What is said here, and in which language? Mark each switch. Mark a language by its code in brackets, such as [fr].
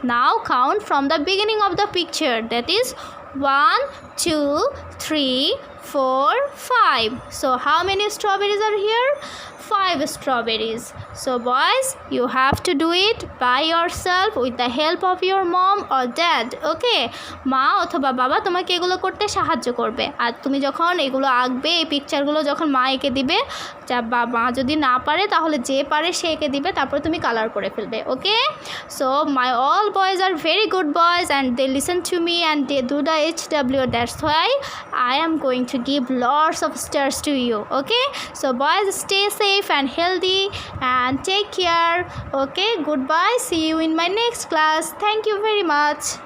[en] Now count from the beginning of the picture, that is 1 2 3 4 5. So how many strawberries are here? 5 strawberries. So boys, you have to do it by yourself with the help of your mom or dad. [bn] Okay, মা অথবা বাবা তোমাকে এগুলো করতে সাহায্য করবে। আর তুমি যখন এগুলো আঁকবে, এই পিকচারগুলো যখন মা এঁকে দিবে, বা মা যদি না পারে তাহলে যে পারে সে এঁকে দিবে, তারপর তুমি কালার করে ফেলবে। [en] Okay, so my all boys are very good boys and they listen to me and they do the HW. That's why I am going to give lots of stars to you. Okay, so boys, stay safe and healthy and take care. Okay, goodbye, see you in my next class. Thank you very much.